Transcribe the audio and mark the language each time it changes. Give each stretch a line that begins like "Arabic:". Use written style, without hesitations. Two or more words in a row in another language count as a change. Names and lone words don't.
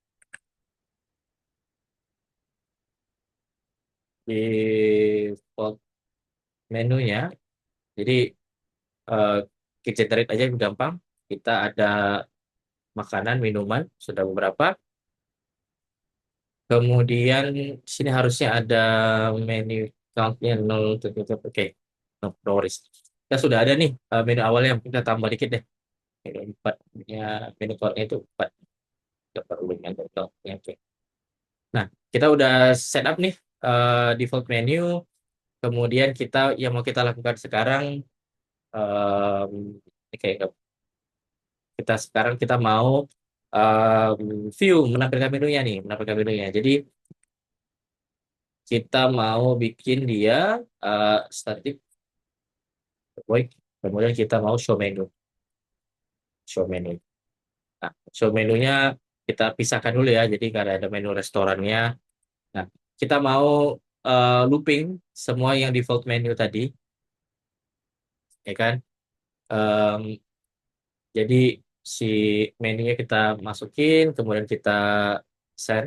Indonesian: Default menunya. Jadi eh, kita generate aja yang gampang. Kita ada makanan, minuman, sudah beberapa. Kemudian sini harusnya ada menu count-nya 0. Oke,
English: no, no worries.
Indonesian: Kita sudah ada nih menu awalnya, kita tambah dikit deh. Menu 4 nya, menu count-nya itu 4. Kita perlu dengan count-nya. Oke. Nah, kita udah
English: set up
Indonesian: nih
English: default menu.
Indonesian: Kemudian kita yang mau kita lakukan sekarang, em, oke, kita sekarang kita mau view menampilkan menunya nih, menampilkan menunya. Jadi kita mau bikin dia
English: static void,
Indonesian: kemudian kita mau
English: show menu, show menu.
Indonesian: Nah, show menunya kita pisahkan dulu ya. Jadi karena ada menu restorannya. Nah, kita mau looping semua yang
English: default menu
Indonesian: tadi, ya kan? Em, jadi si menunya kita masukin, kemudian kita share.